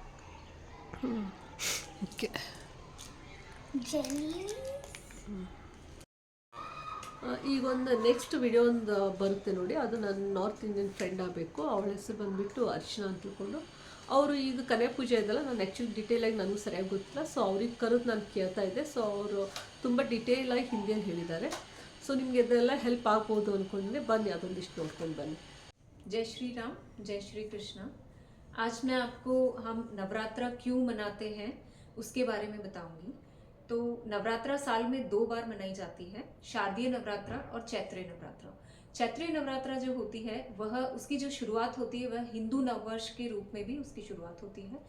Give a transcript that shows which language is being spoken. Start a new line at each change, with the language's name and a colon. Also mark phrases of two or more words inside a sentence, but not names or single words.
Kannada: ಓಕೆ, ಈಗ ಒಂದು
English: next video
Kannada: ಒಂದು ಬರುತ್ತೆ ನೋಡಿ, ಅದು ನನ್ನ
English: north Indian friend
Kannada: ಆಗಬೇಕು. ಅವಳ ಹೆಸರು ಬಂದುಬಿಟ್ಟು ಅರ್ಚನಾ ಅಂತ ತಿಳ್ಕೊಂಡು. ಅವರು ಈಗ ಕನ್ಯಾ ಪೂಜೆ ಇದೆಲ್ಲ ನಾನು ಆ್ಯಕ್ಚುಲಿ ಡೀಟೇಲಾಗಿ ನನಗೂ ಸರಿಯಾಗಿ ಗೊತ್ತಿಲ್ಲ. ಸೊ ಅವ್ರಿಗೆ ಕರೆದು ನಾನು ಕೇಳ್ತಾ ಇದ್ದೆ. ಸೊ ಅವರು ತುಂಬ ಡೀಟೇಲಾಗಿ ಹಿಂದಿಯಲ್ಲಿ ಹೇಳಿದ್ದಾರೆ. ಸೊ ನಿಮಗೆ ಇದೆಲ್ಲ ಹೆಲ್ಪ್ ಆಗ್ಬೋದು ಅಂದ್ಕೊಂಡಿದ್ದೆ. ಬನ್ನಿ ಅದೊಂದಿಷ್ಟು ನೋಡ್ಕೊಂಡು ಬನ್ನಿ.
Hindi: जय श्री राम, जय श्री कृष्ण। आज मैं आपको हम नवरात्रा क्यों मनाते हैं उसके बारे में बताऊंगी। तो नवरात्रा साल में 2 बार मनाई जाती है, शारदीय नवरात्रा और चैत्रीय नवरात्रा। चैत्रीय नवरात्रा जो होती है वह उसकी जो शुरुआत होती है वह हिंदू नववर्ष के रूप में भी उसकी शुरुआत होती है।